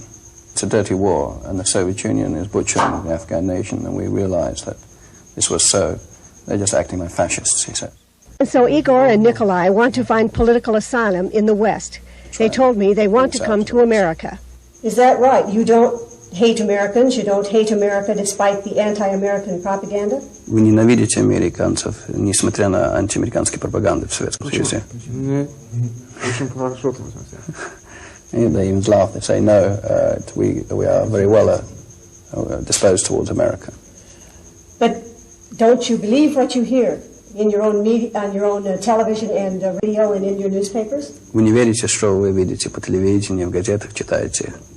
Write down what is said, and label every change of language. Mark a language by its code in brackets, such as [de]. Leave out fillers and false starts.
[en] It's a dirty war, and the Soviet Union is butchering the Afghan nation, and we realized that this was so. They're just acting like fascists, he said. And so Igor and Nikolai want to find political asylum in the West. They told me they want to come to America. Is that right? You don't hate Americans, you don't hate America despite the anti-American propaganda? [ru] Вы ненавидите американцев, несмотря на антиамериканские пропаганды в Советском Союзе? Очень хорошо. [en] They even laugh. They say, no, we are very well disposed towards America. But don't you believe what you hear in your own media, on your own television and radio and in your newspapers? [ru] Вы не верите, что вы видите по телевидению, в газетах читаете?